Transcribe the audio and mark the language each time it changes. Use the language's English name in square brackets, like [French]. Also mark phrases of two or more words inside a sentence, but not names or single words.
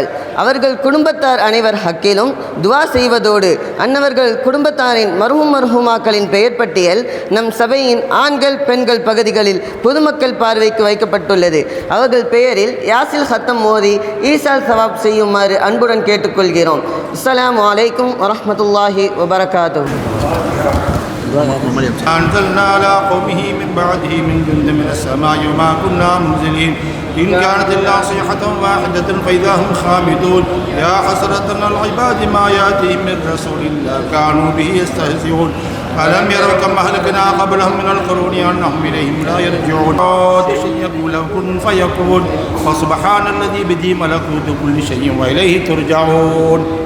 [Tamil] அவர்கள் குடும்பத்தார் அனைவர் ஹக்கிலும் துவா செய்வதோடு அன்னவர்கள் குடும்பத்தாரின் மர்ஹூமாக்களின் பெயர் பட்டியல் நம் சபையின் ஆண்கள் பெண்கள் பகுதிகளில் பொதுமக்கள் பார்வைக்கு வைக்கப்பட்டுள்ளது. அவர்கள் பெயரில் யாசில் ஹத்தம் மோதி [Arabic] إيصال ثواب [Tamil] செய்யுமாறு அன்புடன் கேட்டுக்கொள்கிறோம். [Arabic] السلام عليكم ورحمة الله وبركاته. أنزلنا على قومه من بعده من جند من السماء وما كنا منزلين إن كانت إلا صيحة واحدة فإذا هم خامدون يا حسرة على العباد ما يأتيهم من رسول إلا كانوا به يستهزئون ألم يروا كم أهلكنا قبلهم من القرون أنهم إليهم لا يرجعون يقول كن فيكون فسبحان الذي بيده ملكوت كل شيء وإليه ترجعون.